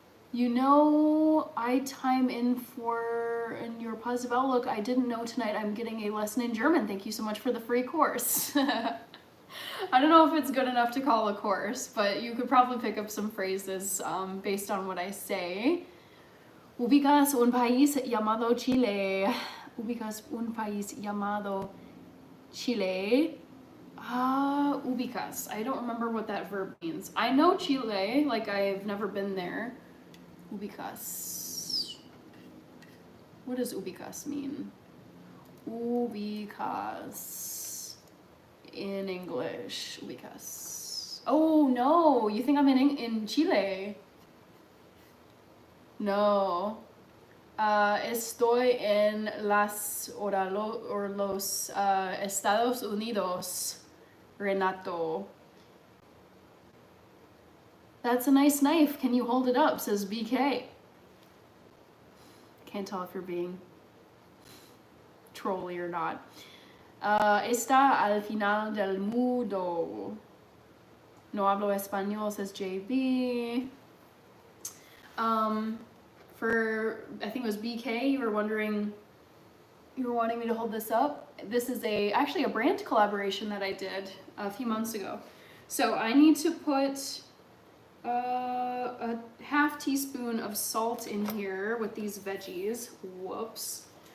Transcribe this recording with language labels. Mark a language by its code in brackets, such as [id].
[en] You know, I time in your positive outlook. I didn't know tonight I'm getting a lesson in German. Thank you so much for the free course. I don't know if it's good enough to call a course, but you could probably pick up some phrases based on what I say. [es] Ubicas un país llamado Chile. Ubicas un país llamado Chile. [en] Ubicas. I don't remember what that verb means. I know Chile, like I've never been there. Ubicas. What does ubicas mean? Ubicas. In English, ubicas. Oh no, you think I'm in Chile? [es] No. Estoy en los Estados Unidos, Renato. [en] That's a nice knife. Can you hold it up? Says BK. Can't tell if you're being trolly or not. [es] Está al final del mundo. No hablo español, [en] says JB. For, I think it was BK, you were wanting me to hold this up. This is actually a brand collaboration that I did a few months ago. So I need to put a half teaspoon of salt in here with these veggies. Whoops.